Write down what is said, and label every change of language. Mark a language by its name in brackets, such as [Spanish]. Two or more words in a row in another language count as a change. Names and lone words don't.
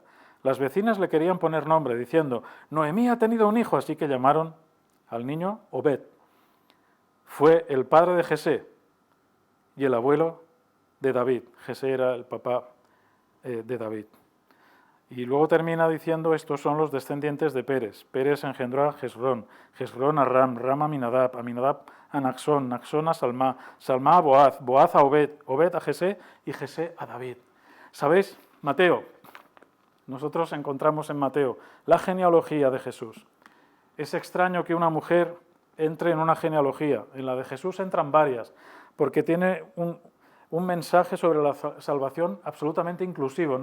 [Spanish] Las vecinas le querían poner nombre, diciendo, Noemí ha tenido un hijo, así que llamaron al niño Obed. Fue el padre de Jesé y el abuelo de David. Jesé era el papá de David. Y luego termina diciendo, estos son los descendientes de Pérez. Pérez engendró a Hezrón, Hezrón a Ram, Ram a Aminadab, Aminadab a Naxón, Naxón a Salmá, Salmá a Boaz, Boaz a Obed, Obed a Jesé y Jesé a David. ¿Sabéis? Mateo. Nosotros encontramos en Mateo la genealogía de Jesús. Es extraño que una mujer entre en una genealogía. En la de Jesús entran varias, porque tiene un mensaje sobre la salvación absolutamente inclusivo.